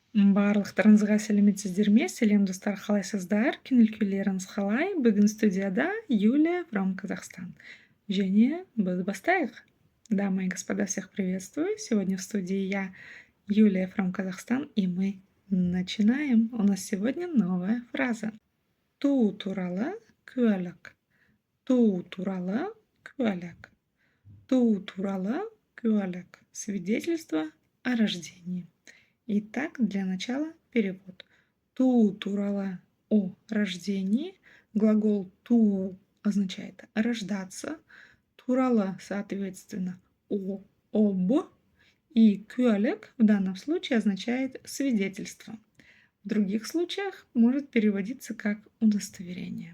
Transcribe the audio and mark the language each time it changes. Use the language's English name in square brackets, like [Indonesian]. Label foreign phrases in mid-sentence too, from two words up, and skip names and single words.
[Kazakh] Барлықтарыңызға сәлеметсіздер ме? Сәлем достар, қалайсыздар? Көңіл күйлеріңіз қалай? Бүгін студияда Юлия from Казахстан. Және біз бастайық. [Russian] Дамы и господа, всех приветствую. Сегодня в студии я, Юлия from Казахстан, и мы начинаем. У нас сегодня новая фраза. [Kazakh] Туу туралы куәлік. Туу туралы куәлік. Туу туралы куәлік. [Russian] Свидетельство о рождении. Итак, для начала перевод. [Kazakh] Туу туралы [Russian] о рождении. Глагол туу означает рождаться. Туралы, соответственно, об. И куәлік в данном случае означает свидетельство. В других случаях может переводиться как удостоверение.